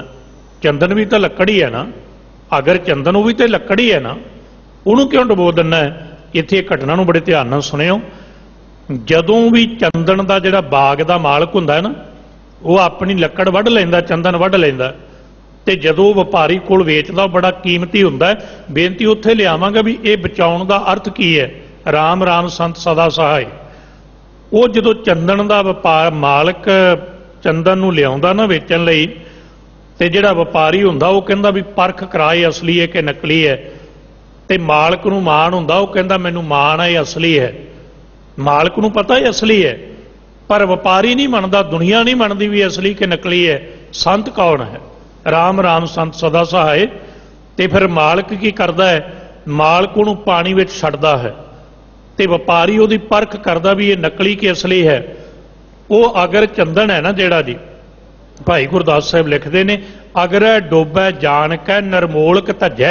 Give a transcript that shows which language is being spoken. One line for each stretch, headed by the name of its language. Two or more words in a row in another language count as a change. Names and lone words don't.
Punjabi: ਚੰਦਨ ਵੀ ਤਾਂ ਲੱਕੜ ਹੀ ਹੈ ਨਾ, ਅਗਰ ਚੰਦਨ ਉਹ ਵੀ ਤਾਂ ਲੱਕੜ ਹੀ ਹੈ ਨਾ, ਉਹਨੂੰ ਕਿਉਂ ਡੁਬੋ ਦੇਣਾ ਹੈ? ਇੱਥੇ ਘਟਨਾ ਨੂੰ ਬੜੇ ਧਿਆਨ ਨਾਲ ਸੁਣਿਓ। ਜਦੋਂ ਵੀ ਚੰਦਨ ਦਾ ਜਿਹੜਾ ਬਾਗ ਦਾ ਮਾਲਕ ਹੁੰਦਾ ਹੈ ਨਾ, ਉਹ ਆਪਣੀ ਲੱਕੜ ਵੱਢ ਲੈਂਦਾ, ਚੰਦਨ ਵੱਢ ਲੈਂਦਾ, ਤੇ ਜਦੋਂ ਵਪਾਰੀ ਕੋਲ ਵੇਚਦਾ ਬੜਾ ਕੀਮਤੀ ਹੁੰਦਾ ਹੈ। ਬੇਨਤੀ ਉੱਥੇ ਲਿਆਵਾਂਗਾ ਵੀ ਇਹ ਬਚਾਉਣ ਦਾ ਅਰਥ ਕੀ ਹੈ? ਰਾਮ ਰਾਮ ਸੰਤ ਸਦਾ ਸਹਾਇ। ਉਹ ਜਦੋਂ ਚੰਦਨ ਦਾ ਵਪਾਰ ਮਾਲਕ ਚੰਦਨ ਨੂੰ ਲਿਆਉਂਦਾ ਨਾ ਵੇਚਣ ਲਈ, ਤੇ ਜਿਹੜਾ ਵਪਾਰੀ ਹੁੰਦਾ ਉਹ ਕਹਿੰਦਾ ਵੀ ਪਰਖ ਕਰਾਏ ਅਸਲੀ ਹੈ ਕਿ ਨਕਲੀ ਹੈ। ਤੇ ਮਾਲਕ ਨੂੰ ਮਾਣ ਹੁੰਦਾ, ਉਹ ਕਹਿੰਦਾ ਮੈਨੂੰ ਮਾਣ ਹੈ ਅਸਲੀ ਹੈ। ਮਾਲਕ ਨੂੰ ਪਤਾ ਹੈ ਅਸਲੀ ਹੈ, ਪਰ ਵਪਾਰੀ ਨਹੀਂ ਮੰਨਦਾ, ਦੁਨੀਆ ਨਹੀਂ ਮੰਨਦੀ ਵੀ ਅਸਲੀ ਕਿ ਨਕਲੀ ਹੈ। ਸੰਤ ਕੌਣ ਹੈ? ਰਾਮ ਰਾਮ ਸੰਤ ਸਦਾ ਸਹਾਇ। ਤੇ ਫਿਰ ਮਾਲਕ ਕੀ ਕਰਦਾ ਹੈ? ਮਾਲਕ ਉਹਨੂੰ ਪਾਣੀ ਵਿਚ ਛੱਡਦਾ ਹੈ, ਤੇ ਵਪਾਰੀ ਉਹਦੀ ਪਰਖ ਕਰਦਾ ਵੀ ਇਹ ਨਕਲੀ ਕਿ ਅਸਲੀ ਹੈ। ਉਹ ਅਗਰ ਚੰਦਨ ਹੈ ਨਾ ਜਿਹੜਾ ਜੀ, ਭਾਈ ਗੁਰਦਾਸ ਸਾਹਬ ਲਿਖਤੇ ਨੇ, ਅਗਰ ਡੋਬੈ ਜਾਨ ਕੈ ਨਰਮੋਲਕ ਧੱਜੈ।